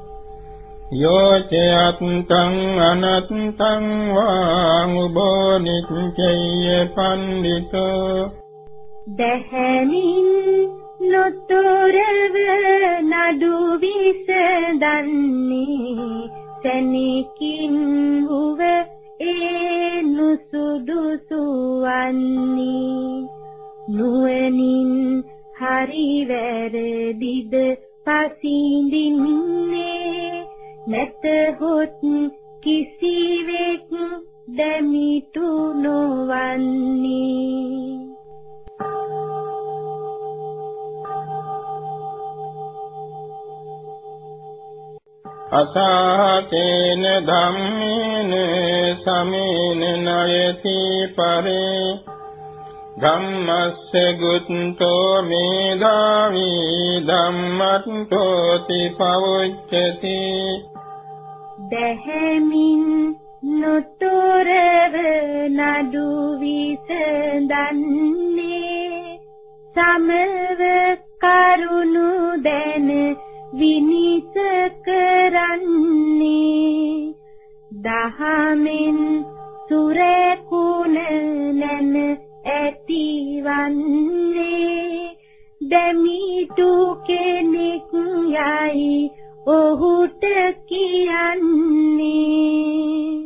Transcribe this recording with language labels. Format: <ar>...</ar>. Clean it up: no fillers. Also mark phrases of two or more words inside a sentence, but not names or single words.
<pi>යෝචයත්තං අනත්තං වාං උබෝ නිච්චය පණ්ඩිතෝ</pi> <si>දැහැමින් නොතොරව නඩු විසඳන්නේ සැනකින් හුව ඒ නුසුදුසු වන්නේ නුවණින් හරි වැරදිද පසින්දින්නේ නැතහොත් කිසිවෙක් දැමිතු නොවන්නේ</si> <pi>අසාතේන ධම්මේන සමේන නයති පරේ ධම්මස්ස ගුත්තෝ මේධාවි ධම්මත්තෝති පවුච්චති</pi> <si>දැහැමින් නොතොරව නඩු විසඳන්නේ සමව කරුණු දැන විනිස කරන්නේ දහමෙන් සුරකුණ නැන ඇතිවන්නේ දැමිතු කෙනෙක් යයි ඔහුට කියන්නේ</si>